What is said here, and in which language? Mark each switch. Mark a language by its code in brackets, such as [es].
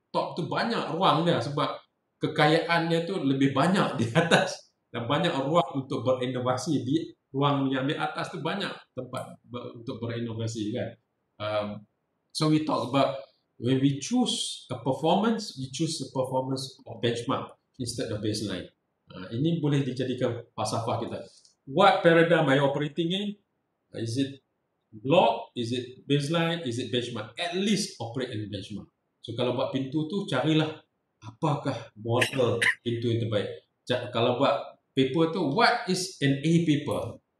[ms] Top tu banyak ruang dia sebab kekayaannya tu lebih banyak di atas dan banyak ruang untuk berinovasi. Di ruang yang di atas tu banyak tempat untuk berinovasi kan. [en] So we talk about when we choose a performance, we choose the performance of benchmark instead of baseline. [ms] Ini boleh dijadikan falsafah kita. [en] What paradigm are you operating in? Is it block? Is it baseline? Is it benchmark? At least operate in benchmark. [ms] So kalau buat pintu tu carilah apakah model pintu yang terbaik. Kalau buat paper tu, [en] what is an A paper?